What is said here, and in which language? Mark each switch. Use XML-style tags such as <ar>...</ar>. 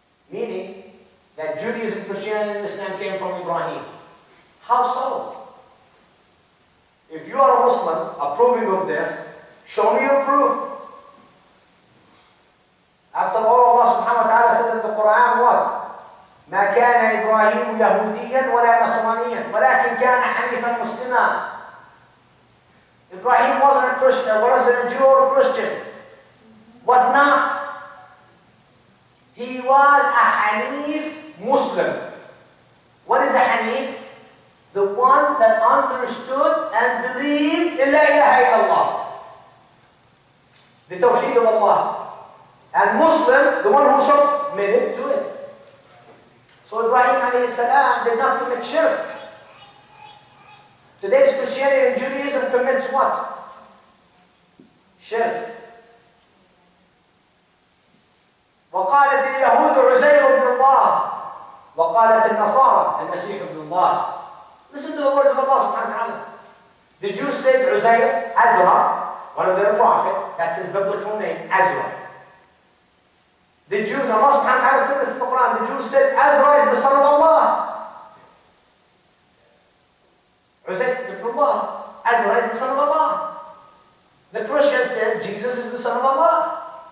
<en>Meaning that Judaism, Christianity, and Islam came from Ibrahim. How so? If you are a Muslim approving of this, show me your proof. After all, Allah subhanahu wa ta'ala said in the Quran what?</en> <ar>ما كان إبراهيم يهوديا ولا نصرانيا ولكن كان حنيفا مسلما.</ar> <en>Ibrahim wasn't a Christian, wasn't a Jew or a Christian. Was not. He was a Hanif Muslim. What is a Hanif? The one that understood and believed in La ilaha illallah. The Tawheed of Allah. And Muslim, the one who submitted to it. So Ibrahim alayhi salam did not commit shirk. Today's Christianity and Judaism commits what? Shirk.</en> <ar>وقالت اليهود عزير ابن الله وقالت النصارى المسيح ابن الله.</ar> <en>Listen to the words of Allah subhanahu wa ta'ala. The Jews said Uzair, Azra, one of their prophets, that's his biblical name, Azra. The Jews, Allah subhanahu wa ta'ala said this in the Quran, the Jews said Azra is the son of Allah. Uzair ibn Allah, Azra is the son of Allah. The Christians said Jesus is the son of Allah.</en>